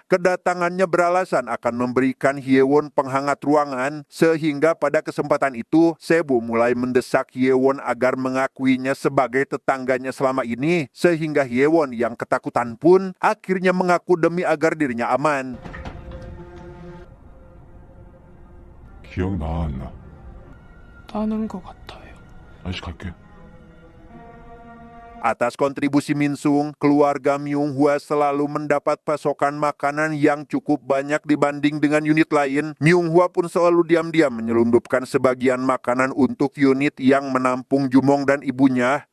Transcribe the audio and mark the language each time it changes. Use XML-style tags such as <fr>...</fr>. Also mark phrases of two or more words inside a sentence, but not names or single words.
<id>Kedatangannya beralasan akan memberikan Hyewon penghangat ruangan, sehingga pada kesempatan itu Sebum mulai mendesak Hyewon agar mengakuinya sebagai tetangganya selama ini, sehingga Hyewon yang ketakutan pun akhirnya mengaku demi agar dirinya aman.</id> <ko>기억이 나, 안 나? 나는 것 같아요. 아저씨 갈게.</ko> <id>Atas kontribusi Minsung, keluarga Myunghwa selalu mendapat pasokan makanan yang cukup banyak dibanding dengan unit lain. Myunghwa pun selalu diam-diam menyelundupkan sebagian makanan untuk unit yang menampung Jumong dan ibunya.</id>